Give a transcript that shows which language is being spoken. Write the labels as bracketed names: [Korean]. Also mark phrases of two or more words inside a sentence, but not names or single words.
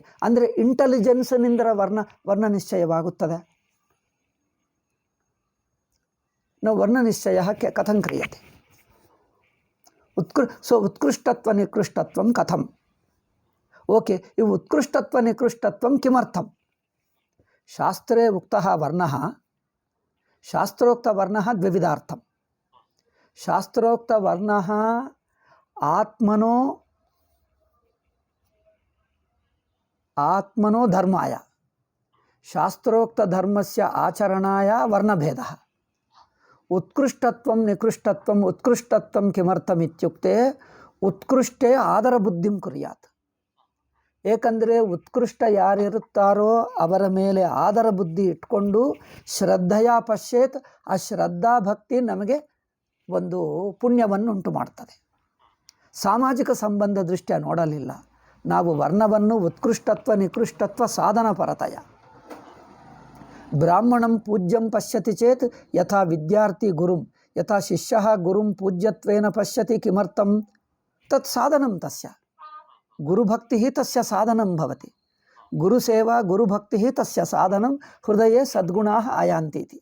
[Kannada] ಅಂದರೆ ಇಂಟೆಲಿಜೆನ್ಸ್ನಿಂದ ವರ್ಣ ನಿಶ್ಚಯವಾಗುತ್ತದೆ. [Sanskrit] ವರ್ಣನಿಶ್ಚಯ ಕಥಂ ಕ್ರಿಯತೆ? ಉತ್ಕೃಷ್ಟತ್ವ ನಿಕೃಷ್ಟತ್ವಂ ಕಥಂ? ಓಕೆ, ಇವು ಉತ್ಕೃಷ್ಟತ್ವ ನಿಕೃಷ್ಟತ್ವಂ ಕಿಮರ್ಥಂ? ಶಾಸ್ತ್ರೇ ಉಕ್ತಃ ವರ್ಣಃ, ಶಾಸ್ತ್ರೋಕ್ತವರ್ಣಃ ದ್ವಿವಿಧಾರ್ಥಂ. ಶಾಸ್ತ್ರೋಕ್ತವರ್ಣಃ ಆತ್ಮನೋ ಧರ್ಮಾಯ, ಶಾಸ್ತ್ರೋಕ್ತಧರ್ಮಸ್ಯ ಆಚರಣಾಯ ವರ್ಣಭೇದಃ. ಉತ್ಕೃಷ್ಟತ್ವಂ ನಿಕೃಷ್ಟತ್ವಂ. ಉತ್ಕೃಷ್ಟತ್ವಂ ಕಿಮರ್ಥಂ ಇತ್ಯುಕ್ತೆ ಉತ್ಕೃಷ್ಟೇ ಆದರ ಬುದ್ಧಿಂ ಕುರ್ಯಾತ್. [Kannada] ಏಕೆಂದರೆ ಉತ್ಕೃಷ್ಟ ಯಾರಿರುತ್ತಾರೋ ಅವರ ಮೇಲೆ ಆದರ ಬುದ್ಧಿ ಇಟ್ಕೊಂಡು ಶ್ರದ್ಧೆಯ ಪಶ್ಯೇತ್. ಆ ಶ್ರದ್ಧಾ ಭಕ್ತಿ ನಮಗೆ ಒಂದು ಪುಣ್ಯವನ್ನು ಉಂಟು ಮಾಡ್ತದೆ. ಸಾಮಾಜಿಕ ಸಂಬಂಧ ದೃಷ್ಟ್ಯ ನೋಡಲಿಲ್ಲ ನಾವು ವರ್ಣವನ್ನು. [Sanskrit] ಉತ್ಕೃಷ್ಟತ್ವ ನಿಕೃಷ್ಟತ್ವ ಸಾಧನ ಪರತಯ. ಬ್ರಾಹ್ಮಣಂ ಪೂಜ್ಯಂ ಪಶ್ಯತಿ ಚೇತ್ ಯಥಾ ವಿದ್ಯಾರ್ಥಿ ಗುರುಂ, ಯಥಾ ಶಿಷ್ಯ ಗುರುಂ ಪೂಜ್ಯತ್ವೇನ ಪಶ್ಯತಿ. ಕಿಮರ್ಥಂ? ತತ್ ಸಾಧನಂ ತಸ್ಯ. ಗುರುಭಕ್ತಿ ತಸ್ಯ ಸಾಧನಂ ಭವತಿ. ಗುರುಸೇವಾ ಗುರುಭಕ್ತಿ ತಸ್ಯ ಸಾಧನಂ. ಹೃದಯೇ ಸದ್ಗುಣಾಃ ಆಯಾಂತೀತಿ.